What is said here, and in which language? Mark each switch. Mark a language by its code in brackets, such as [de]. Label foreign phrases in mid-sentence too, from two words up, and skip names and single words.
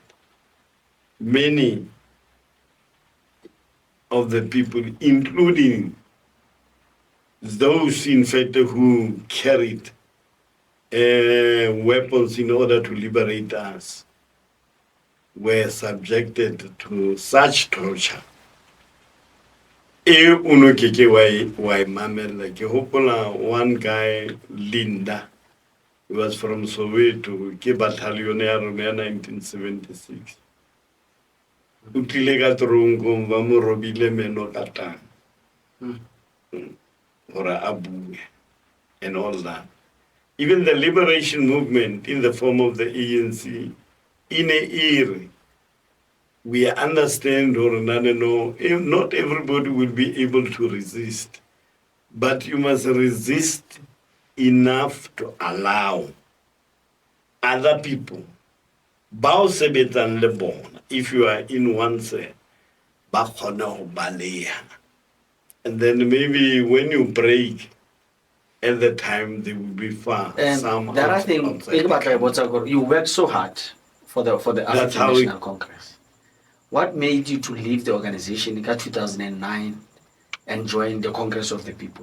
[en] Many of the people, including those in fact who carried weapons in order to liberate us, were subjected to such torture. [st] Uno keke why mamela ke hopola [en] one guy Linda, he was from Soweto, [st] ke battalion ya rona ya 1976. O tlile ka tronko ba mo robile meno ka tang. Hore a bue [en] and all that. Even the liberation movement in the form of the ANC, in a era, we understand or no, not everybody will be able to resist, but you must resist enough to allow other people, [st] bao sebetsang le bona, [en] if you are in one cell, [st] ba kgone ho baleha. [en] And then maybe when you break, at the time they will be far. And some the other thing, outside the country. you worked so hard for the That's African how National Congress. What made you to leave the organization in 2009 and join the Congress of the People?